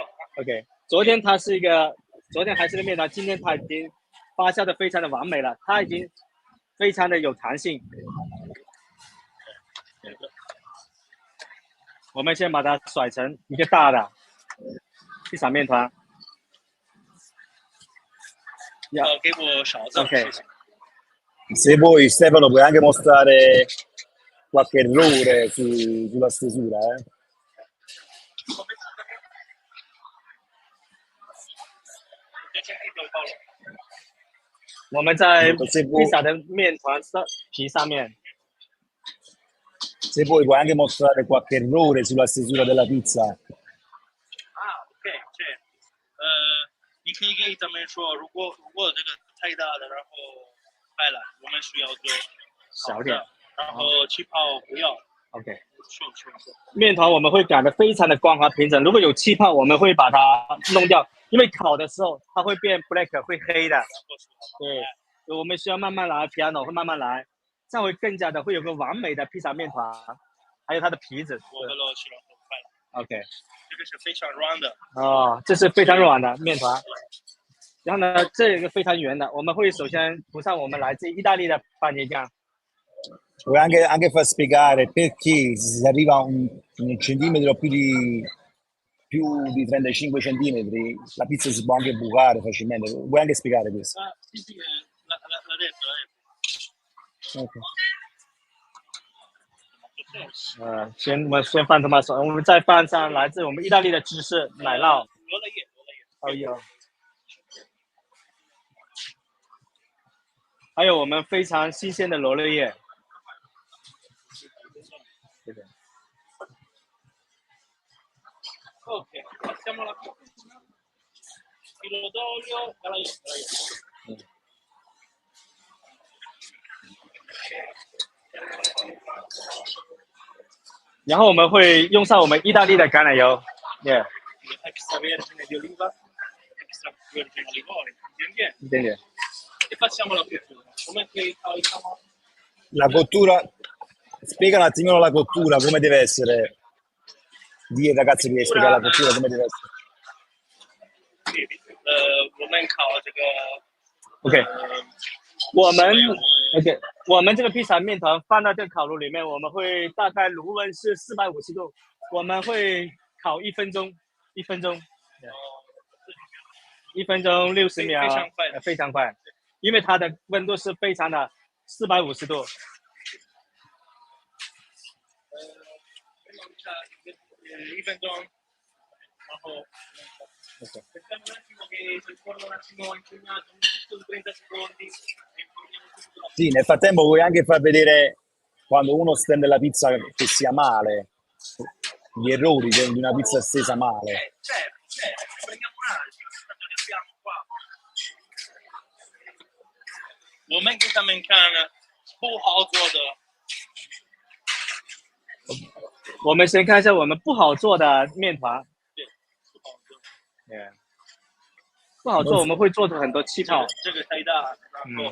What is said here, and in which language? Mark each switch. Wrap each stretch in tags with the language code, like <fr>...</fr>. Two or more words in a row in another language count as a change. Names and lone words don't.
<zh>OK， 昨天还是个面团，今天他已经发酵的非常的完美了，它已经非常的有弹性。我们先把它甩成一个大的披萨面团。给我勺子。 OK。</zh> <it>Se vuoi Stefano puoi anche mostrare qualche errore sulla stesura.</it> <zh>我们在披萨的面团皮上面。</zh> <it>Se vuoi puoi anche mostrare qualche errore sulla stesura della pizza.</it> <zh>OK， 你可以给咱们说，如果这个太大的，然后坏了，我们需要做小点，然后气泡不要。 OK。是。面团我们会擀得非常的光滑平整，如果有气泡，我们会把它弄掉，因为烤的时候它会变 black， 会黑的。对，我们需要慢慢来 ，piano 会慢慢来，这样会更加的会有个完美的披萨面团，还有它的皮子。OK。这个是非常软的。这是非常软的面团。然后呢，这个非常圆的，我们会首先涂上我们来自意大利的番茄酱。</zh> <it>Puoi anche far spiegare perché se si arriva a un centimetro più di 35 centimetri, la pizza si può anche bucare facilmente. Vuoi anche spiegare questo? Sì, l'ha detto.</it> <zh>OK。先放</zh> <en>tomato sauce，</en> <zh>我们再放上来自我们意大利的芝士奶酪。罗勒叶。有。还有我们非常新鲜的罗勒叶。</zh> <it>OK， passiamo alla pizza. Filo d'olio, della.</it> <zh>然后我们会用上我们意大利的橄榄油。</zh> <it>Extravergine di oliva, extravergine di olive,</it> <zh>一点点。</zh> <it>E passiamo alla cottura. Come che facciamo? La cottura, spiega un attimino la cottura, come deve essere. Dì ragazzi che spiega la cottura come deve essere.</it> <zh>我们烤这个 OK， 我们这个披萨面团放到这个烤炉里面，我们会大概炉温是450度，我们会烤1分钟，1分钟60秒，非常快，因为它的温度是非常的450度。 1分钟，然后</zh> <it>aspettiamo un attimo che il forno un attimo impegnato, giusto 30 secondi. Sì, nel frattempo vuoi anche far vedere quando uno stende la pizza che sia male, gli errori di una pizza stesa male. Certo, prendiamo un'altra, ne abbiamo qua.</it> <zh>我们给他们看不好做的。我们先看一下我们不好做的面团。对，不好做。 Yeah. 不好做，我们会做出很多气泡。这个太大，然后</zh>